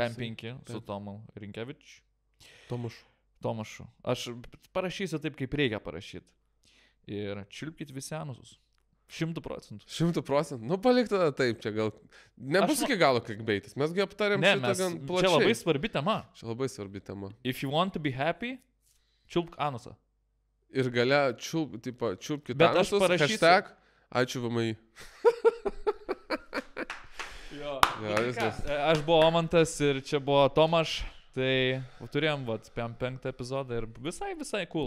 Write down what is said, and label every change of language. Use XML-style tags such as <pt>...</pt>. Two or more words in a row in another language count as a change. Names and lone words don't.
<lt>PM5 su Tomu Rinkevičiu. Tomašu. Aš parašysiu taip, kaip reikia parašyti. Ir čiulpkit visi anusus. 100%. 100%. Nu, palik tada taip, čia gal... Nebus iki galo clickbaitis, mesgi aptarėm šitą gan plačiai. Čia labai svarbi tema. Čia labai svarbi tema.</lt> <en>If you want to be happy,</en> <lt>čiulpk anusą. Ir gale čiulpkit Bet aš anusus, parašysiu- hashtag, ačiū VMI. Jo. Jo, viskas. Aš buvau Omantas ir čia buvo Tomaš. Tai turėjom, vat, 5 epizodą ir visai cool.</lt>